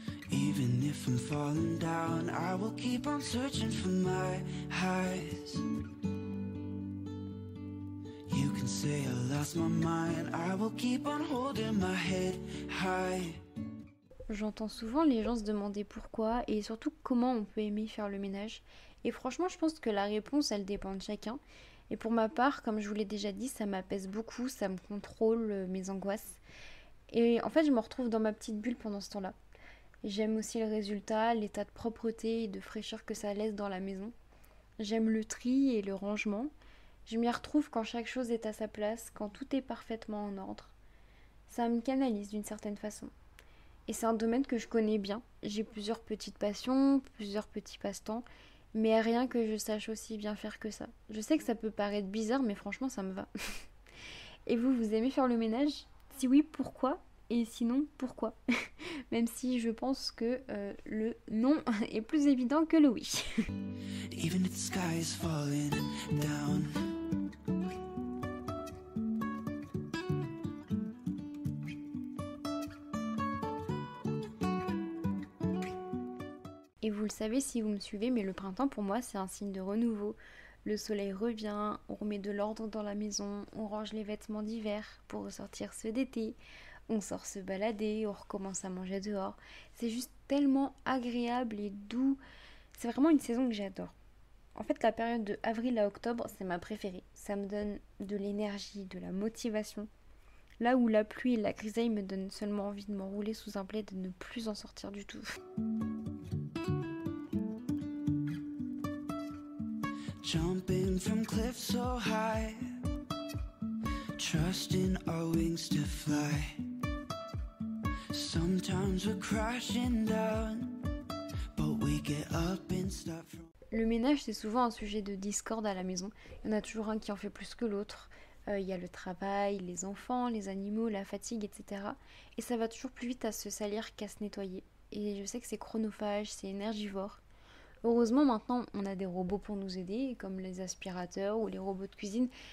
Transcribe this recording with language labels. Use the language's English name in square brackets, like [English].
[English] Even if I'm falling down, I will keep on searching for my highs. You can say I lost my mind, I will keep on holding my head high. [French] J'entends souvent les gens se demander pourquoi et surtout comment on peut aimer faire le ménage. Et franchement, je pense que la réponse, elle dépend de chacun. Et pour ma part, comme je vous l'ai déjà dit, ça m'apaise beaucoup, ça me contrôle mes angoisses. Et en fait, je me retrouve dans ma petite bulle pendant ce temps-là. J'aime aussi le résultat, l'état de propreté et de fraîcheur que ça laisse dans la maison. J'aime le tri et le rangement. Je m'y retrouve quand chaque chose est à sa place, quand tout est parfaitement en ordre. Ça me canalise d'une certaine façon. Et c'est un domaine que je connais bien. J'ai plusieurs petites passions, plusieurs petits passe-temps, mais rien que je sache aussi bien faire que ça. Je sais que ça peut paraître bizarre, mais franchement, ça me va. Et vous, vous aimez faire le ménage? Si oui, pourquoi? Et sinon, pourquoi? Même si je pense que le non est plus évident que le oui. [English] Even if the sky is falling down. [French] Et vous le savez si vous me suivez, mais le printemps pour moi c'est un signe de renouveau. Le soleil revient, on remet de l'ordre dans la maison, on range les vêtements d'hiver pour ressortir ceux d'été, on sort se balader, on recommence à manger dehors. C'est juste tellement agréable et doux. C'est vraiment une saison que j'adore. En fait, la période de avril à octobre, c'est ma préférée. Ça me donne de l'énergie, de la motivation. Là où la pluie et la grisaille me donnent seulement envie de m'enrouler sous un plaid et de ne plus en sortir du tout. [English] Jumping from cliffs so high, trusting our wings to fly. Sometimes we're crashing down, but we get up and start from... [French] Le ménage, c'est souvent un sujet de discorde à la maison. Il y en a toujours un qui en fait plus que l'autre. Il y a le travail, les enfants, les animaux, la fatigue, etc. Et ça va toujours plus vite à se salir qu'à se nettoyer. Et je sais que c'est chronophage, c'est énergivore. Heureusement, maintenant, on a des robots pour nous aider, comme les aspirateurs ou les robots de cuisine.